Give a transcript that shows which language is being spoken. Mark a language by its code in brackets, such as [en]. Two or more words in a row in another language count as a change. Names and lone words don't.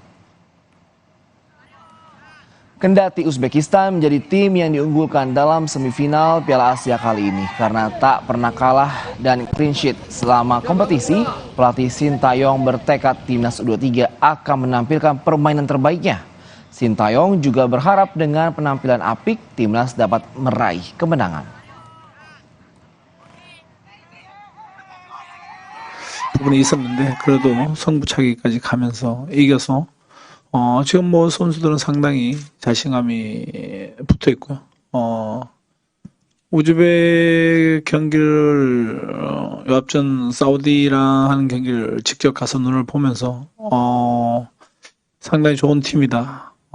[id] Kendati Uzbekistan menjadi tim yang diunggulkan dalam semifinal Piala Asia kali ini karena tak pernah kalah dan [en] clean sheet [id] selama kompetisi, pelatih Sintayong bertekad Timnas U23 akan menampilkan permainan terbaiknya. Sintayong juga berharap dengan penampilan apik, Timnas dapat meraih kemenangan. [ko] 부분이 있었는데 그래도 승부차기까지 가면서 이겨서 지금 뭐 선수들은 상당히 자신감이 붙어 있고요. 우즈벡 경기를 앞전 사우디랑 하는 경기를 직접 가서 눈을 보면서 상당히 좋은 팀이다.